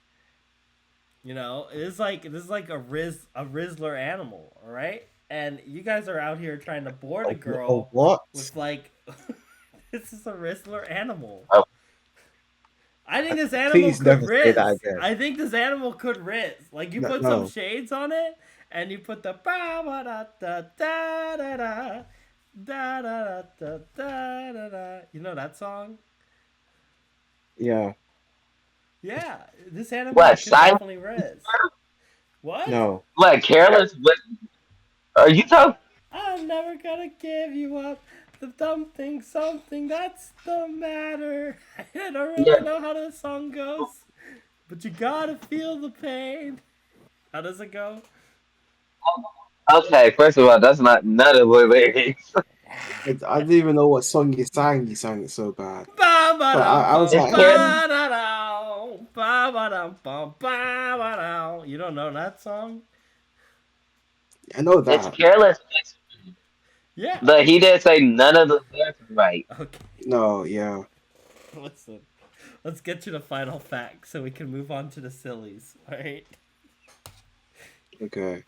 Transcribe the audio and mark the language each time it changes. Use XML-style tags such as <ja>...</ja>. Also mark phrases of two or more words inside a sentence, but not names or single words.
<en>You know, this is like a Rizzler animal, all right? And you guys are out here trying to board a A girl what? with like this is a Rizzler animal. Oh, I think this animal Please could never say that Riz. again. I think this animal could Riz. Like you No, put some no. shades on it and you put the ba ba da da da da da da da da da da da. You know that song? Yeah, Yeah, this animal what? could Silent? definitely Riz. What? no. What? Careless? What? Are you talking? I'm never gonna give you up. The dumb thing, something that's the matter. I don't really Yeah. know how the song goes, but you gotta feel the pain. How does it go? Okay. First of all, that's not none of the lyrics. I didn't even know what song you sang. You sang it so bad. Ba ba But dum I was bum It's like, careless. ba da dum ba ba dum bum ba ba dum. You don't know that song? I know It's that. careless. Yeah. But he didn't say none of the lyrics right. Okay. No, yeah. Listen. Let's get to the final fact so we can move on to the sillies. All right. Okay.</en>